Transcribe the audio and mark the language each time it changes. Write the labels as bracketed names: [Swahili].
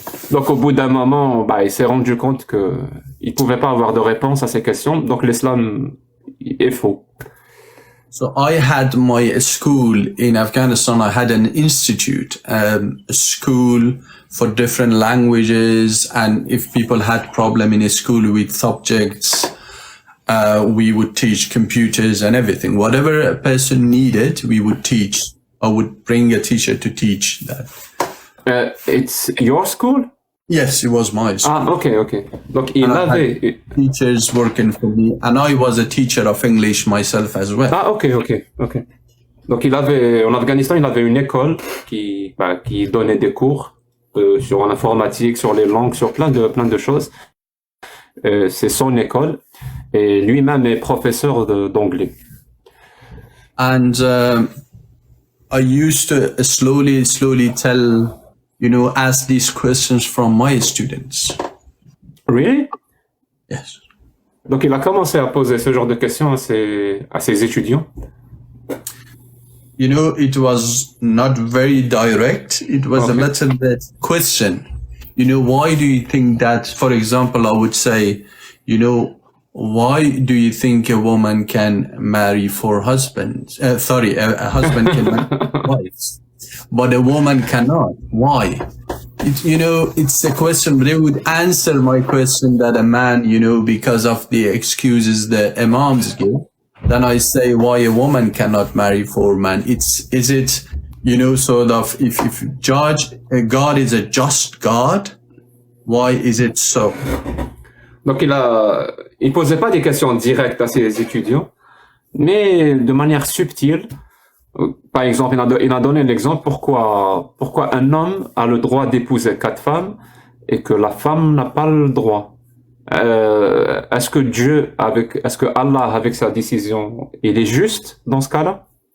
[French] Donc au bout d'un moment, il s'est rendu compte que il pouvait pas avoir de réponse à ces questions. Donc l'islam est faux. [English] So I had my school in Afghanistan. I had an institute, a school for different languages, and if people had problem in a school with subjects, we would teach computers and everything. Whatever a person needed, we would teach. I would bring a teacher to teach that. It's your school? Yes, it was my school. [French] Ah, okay. Donc il avait [English] teachers working for me, and I was a teacher of English myself as well. [French] Ah, ok. Donc il avait en Afghanistan, il avait une école qui donnait des cours sur l'informatique, sur les langues, sur plein de choses. C'est son école et lui-même est professeur d'anglais. [English] And I used to slowly tell, ask these questions from my students. Really? Yes. [French] Donc il a commencé à poser ce genre de questions à ses étudiants. [English] It was not very direct. It was a little bit question. Why do you think that, for example, I would say, why do you think a woman can marry four husbands? A husband can marry four wives, but a woman cannot. Why? It's a question. They would answer my question that a man, because of the excuses the imams give. Then I say why a woman cannot marry four men. Is it, sort of, if God is a just God, why is it so? [French] Donc il posait pas des questions directes à ses étudiants, mais de manière subtile. Par exemple, il a donné l'exemple pourquoi un homme a le droit d'épouser 4 femmes et que la femme n'a pas le droit. Est-ce que est-ce que Allah, avec sa décision, il est juste dans ce cas-là?